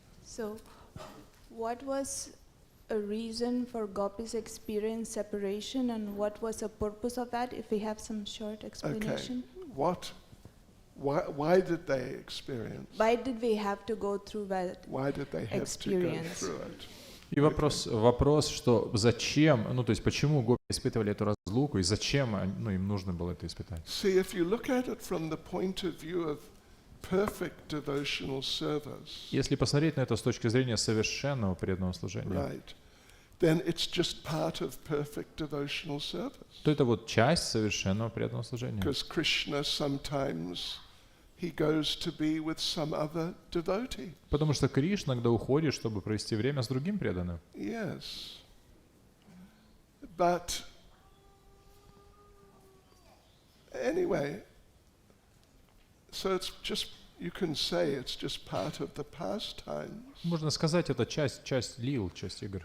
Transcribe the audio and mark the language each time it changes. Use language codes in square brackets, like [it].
[en] So, what was a reason for Gopis experience separation and what was the purpose of that, if we have some short explanation? Okay. Why did they experience? Why did we have to go through that Why did they have experience? to go through it? [ru] И вопрос, что зачем, то есть почему гопи испытывали эту разлуку и зачем им нужно было это испытать? [en] See, if you look at it from the point of view of perfect devotional service, [ru] Если посмотреть на это с точки зрения совершенного преданного служения, [en] right, then it's just part of perfect devotional service. [ru] то это вот часть совершенного преданного служения. [en] Because Krishna sometimes he goes to be with some other devotee. [ru] Потому что Кришна иногда уходит, чтобы провести время с другим преданным. [en] Yes. But anyway, so it's just, you can say it's just part of the pastimes. [ru] Можно сказать, это часть лил, часть игр.